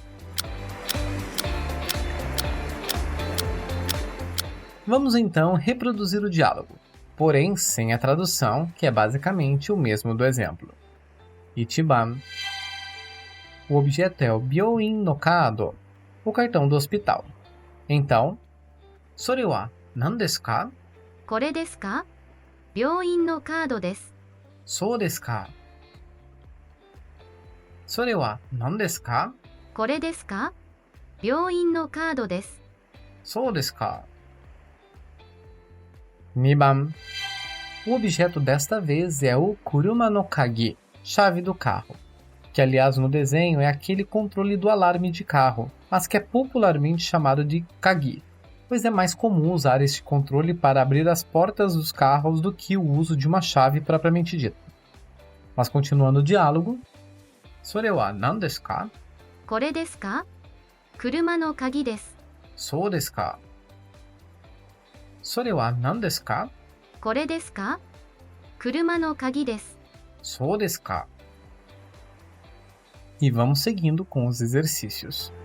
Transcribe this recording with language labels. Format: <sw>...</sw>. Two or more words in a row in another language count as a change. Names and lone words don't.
<pt>Vamos então reproduzir o diálogo, porém sem a tradução, que é basicamente o mesmo do exemplo. Ichiban. O objeto é o</pt> <ja>病院のカード,</ja> <pt>o cartão do hospital. Então,</pt> <ja>それは何ですか? これですか？病院のカードです。そうですか。それは何ですか? これですか？病院のカードです。そうですか。2番.</ja> <pt>O objeto desta vez é o</pt> <ja>車の鍵,</ja> <pt>chave do carro, que aliás no desenho é aquele controle do alarme de carro, mas que é popularmente chamado de Kagi, pois é mais comum usar este controle para abrir as portas dos carros do que o uso de uma chave propriamente dita. Mas continuando o diálogo,</pt> <ja>それは何ですか? これですか？車の鍵です。そうですか。それは何ですか? これですか？車の鍵です。そうですか.</ja> <pt>E vamos seguindo com os exercícios.</pt>